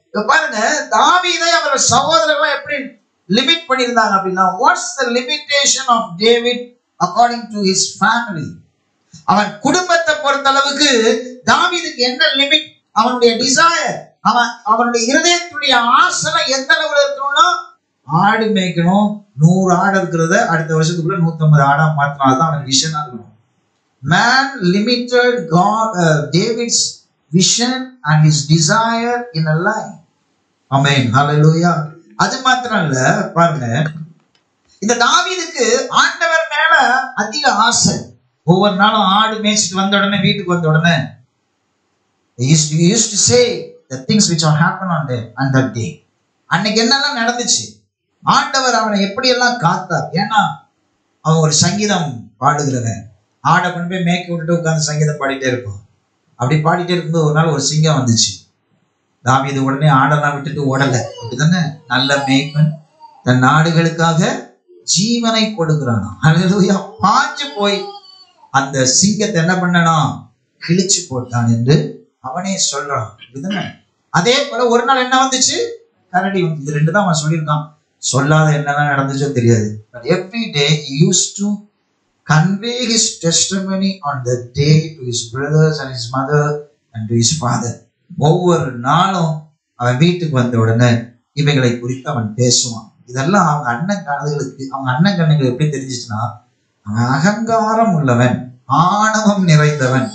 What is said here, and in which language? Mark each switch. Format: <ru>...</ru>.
<ta>பாருங்க, தாவீதை அவர் சகோதரர்கள் எப்படி லிமிட் பண்ணியிருந்தாங்க அப்படின்னா,</ta> <en>What's the limitation of David according to his family?</en> <ta>அவன் குடும்பத்தை பொறுத்த அளவுக்கு தாவீதுக்கு என்ன லிமிட்? அவனுடைய டிசைர், அவனுடைய இருதயத்துடைய ஆசை எந்த அளவுல இருக்கணும்னா, ஆடு மேய்க்கணும், 100 ஆடு இருக்கிறத அடுத்த வருஷத்துக்குள்ள 150 ஆடா மாத்தினால்தான் அவன் விஷனா இருக்கணும்.</ta> <en>Man limited God, David's vision and his desire in a life. Amen. Hallelujah.</en> <ta>அது மாத்திரம் இல்ல, பாருங்க, இந்த தாவீதுக்கு ஆண்டவர் மேல அதிக ஆசை. ஒவ்வொரு நாளும் ஆடு மேய்ச்சிட்டு வந்த உடனே,</ta> <en>வீட்டுக்கு வந்த உடனே he used to say the things which are happened on that day.</en> <ta>அன்னைக்கு என்னெல்லாம் நடந்துச்சு, ஆண்டவர் அவனை எப்படி எல்லாம் காத்தார். ஏன்னா அவன் ஒரு சங்கீதம் பாடுகிறவன். ஆடை கொண்டு போய் மேய்க்க விட்டுட்டு உட்கார்ந்து சங்கீதம் பாடிட்டே இருப்பான். அப்படி பாடிட்டே இருக்கும்போது ஒரு நாள் ஒரு சிங்கம் வந்துச்சு. தாவீது உடனே ஆடெல்லாம் விட்டுட்டு ஓடல. அப்படிதானே? நல்ல மேய்ப்பன் தன் நாடுகளுக்காக ஜீவனை கொடுக்கிறானா. ஹல்லேலூயா. பாஞ்சு போய் அந்த சிங்கத்தை என்ன பண்ணனா, கிழிச்சு போட்டான் என்று அவனே சொல்றான். அப்படிதானே? அதே போல ஒரு நாள் என்ன வந்துச்சு, கரடி வந்து. இது ரெண்டு தான் அவன் சொல்லியிருக்கான். சொல்லாத என்னெல்லாம் நடந்துச்சோ தெரியாது.</ta> <en>But every day he used to convey his testimony on the day to his brothers and his mother and to his father.</en> <ta>ஒவ்வொரு நாளும் அவன் வீட்டுக்கு வந்த உடனே இவைகளை குறித்து அவன் பேசுவான். இதெல்லாம் அவங்க அண்ணன் கண்ணுக்கு எப்படி தெரிஞ்சிச்சுன்னா, அவன் அகங்காரம் உள்ளவன், ஆணவம் நிறைந்தவன்.</ta>